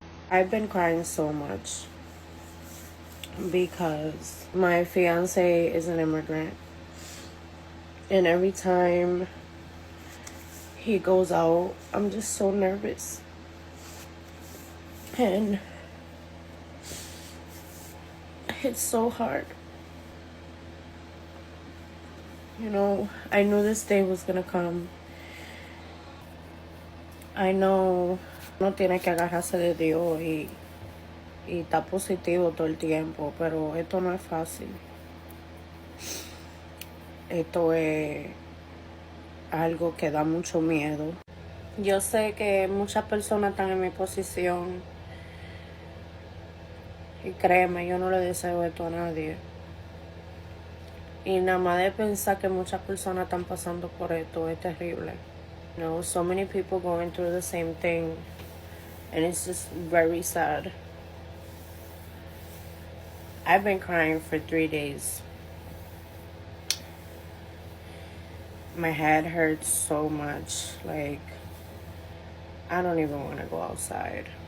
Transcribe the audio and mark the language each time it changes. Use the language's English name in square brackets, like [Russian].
[English] I've been crying so much because my fiance is an immigrant, and every time he goes out, I'm just so nervous. And it's so hard. I knew this day was gonna come. I know [Spanish] uno tiene que agarrarse de Dios y está positivo todo el tiempo, pero esto no es fácil. Esto es algo que da mucho miedo. Yo sé que muchas personas están en mi posición y créeme, yo no le deseo esto a nadie. Y nada más de pensar que muchas personas están pasando por esto es terrible. [English] So many people going through the same thing, and it's just very sad. I've been crying for 3 days. My head hurts so much. Like, I don't even want to go outside.